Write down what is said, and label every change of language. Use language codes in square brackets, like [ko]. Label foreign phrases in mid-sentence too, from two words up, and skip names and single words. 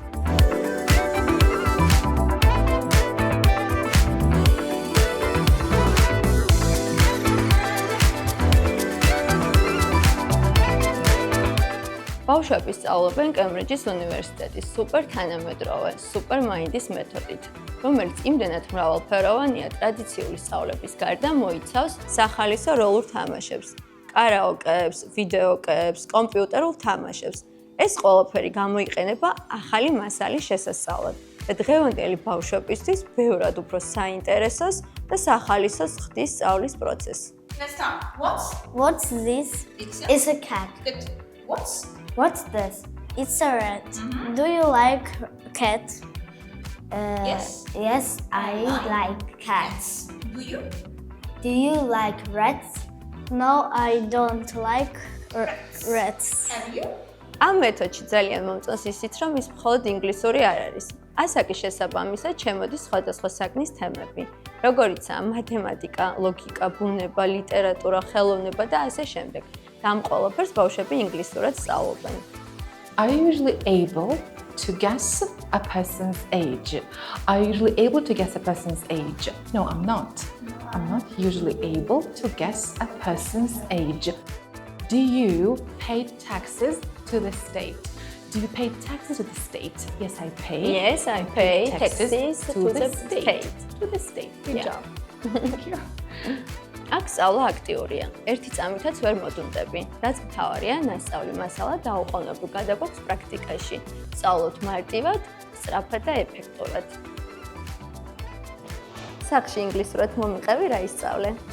[ka] ბავშვები სწავლობენ კემბრიჯის უნივერსიტეტის სუპერ თანამედროვე, სუპერ მაინდის მეთოდით, რომელიც იმდენად მრავალფეროვანია ტრადიციული სწავლების გარდა მოიცავს სახალისო როლურ თამაშებს, კარაოკეებს, ვიდეოკეებს, კომპიუტერულ თამაშებს. ეს ყველაფერი გამოიყენება ახალი მასალის შესასწავლად და დღევანდელი ბავშვებისთვის ბევრად უფრო საინტერესოს და სახალისოს ხდის სწავლის პროცესს. [en] Let's start. What's this? It's a cat. Good. What's this? It's a rat. Do you like cat? Yes. Yes, I like cats. Do you? Do you like rats? No, I don't like rats. Have you? [ka] ამ მეთოდში ძალიან მომწონს ისიც, რომ ის მხოლოდ ინგლისური არ არის. ასაკის შესაბამისად შემოდის სხვადასხვა საგნის თემები, როგორიცაა მათემატიკა, ლოგიკა, ბუნება, ლიტერატურა, ხელოვნება და ასე შემდეგ. და ამ ყველაფერს ბავშვები ინგლისურად სწავლობენ. [en] Are you usually able to guess a person's age? Are you usually able to guess a person's age? No, I'm not. I'm not usually able to guess a person's age. Do you pay taxes to the state? Do you pay taxes to the state? Yes, I pay. Yes, I pay taxes to the state. To the state. Good Yeah. job. Thank you. [ka] აქ სწავლა აქტიურია. ერთი წამითაც ვერ მოდუნდები. რაც მთავარია, ნასწავლი მასალა დაუყოვნებლივ გადაგვაქვს პრაქტიკაში. სწავლობთ მარტივად, სწრაფად და ეფექტურად. სახში ინგლისურად მომიყევი რა ისწავლე?